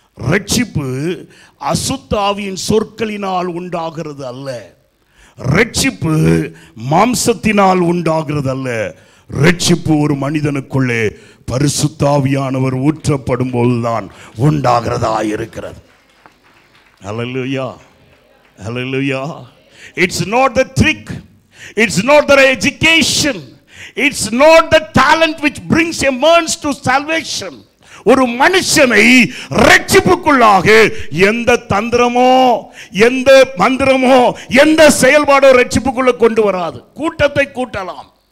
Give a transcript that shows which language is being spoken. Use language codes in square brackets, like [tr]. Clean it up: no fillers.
[ta] ரட்சிப்பு அசுத்த ஆவியின் சொற்களினால் உண்டாகிறது அல்ல. ரட்சிப்பு மாம்சத்தினால் உண்டாகிறது அல்ல. ரட்சிப்பு ஒரு மனிதனுக்குள்ளே பரிசுத்த ஆவியானவர் ஊற்றப்படும் போதுதான் உண்டாகிறதா இருக்கிறது. அல்லேலூயா, அல்லேலூயா. [en] It's not the trick, it's not the education, it's not the talent which brings a man to salvation. [ta] ஒரு மனுஷனை ரட்சிப்புக்குள்ளாக எந்த தந்திரமோ, எந்த மந்திரமோ, எந்த செயல்பாடோ ரட்சிப்புக்குள்ள கொண்டு வராது. கூட்டத்தை கூட்டலாம்.